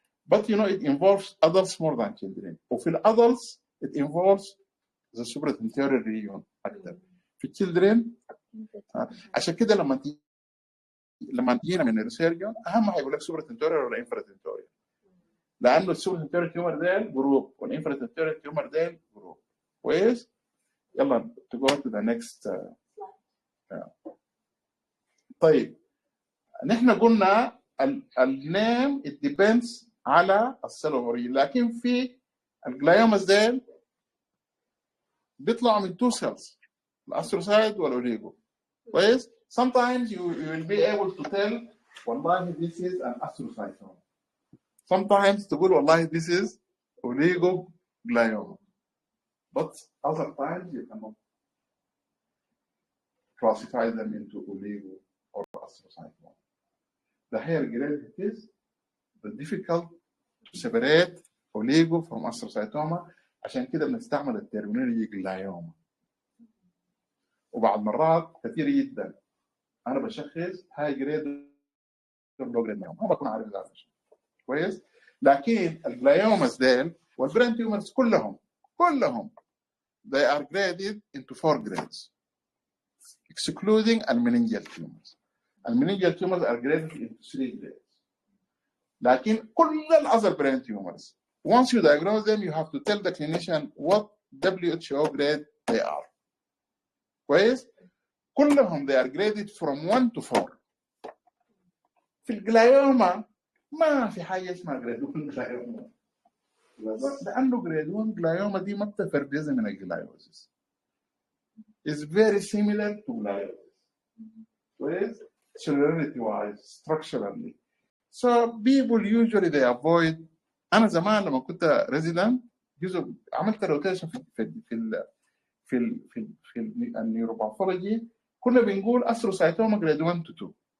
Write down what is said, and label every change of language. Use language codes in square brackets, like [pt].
[en] But you know it involves adults more than children. [ar] وفي [en] adults it involves the supratentorial region [ar] أكثر. في children عشان كده لما تجينا من السيرجن أهم حاجة يقول لك supratentorial ولا infratentorial. لأنه السوبرتنتوريال تيومر ديل جروب والانفراتنتوريال تيومر ديل جروب. كويس؟ يلا [en] to go to the next. [ar] طيب نحن قلنا النيم [en] it depends [ar] على السيل اوف اوريجين، لكن في الجلايوماز ديل بيطلعوا من [en] two cells [ar] الاستروسايت والاوليجو. كويس؟ [en] sometimes you will be able to tell [ar] والله [en] this is an astrocytoma. sometimes [ar] تقول والله [en] this is oligoglioma. But other times you cannot classify them into oligo or astrocytoma. The higher grade it is, the difficult to separate oligo from astrocytoma. [ar] عشان كده بنستعمل الترمينولوجي جلايوما. وبعض مرات كثير جدا انا بشخص هاي جريد ولو جريد ما بكون عارف ذلك. كويس؟ لكن الجلايوماز ديل والبرين تيومرز كلهم [en] they are graded into 4 grades excluding meningeal tumors. Meningeal tumors are graded into 3 grades. [ar] لكن كل [en] other brain tumors once you diagnose them you have to tell the clinician what WHO grade they are. [ar] كويس؟ كلهم [en] they are graded from 1 to 4. [ar] في الجلايوما ما في حاجة اسمها جريد 1 جلايوما. لأنه جريد 1 جلايوما دي ما بتفرق من الجلايوزيس. [en] It's very similar to gliosis. With cellularity wise, structurally. So people usually they avoid. [ar] أنا زمان لما كنت resident جزء عملت روتيشن في النيوروباثولوجي كنا بنقول أستروسايتوما جريد 1 to 2.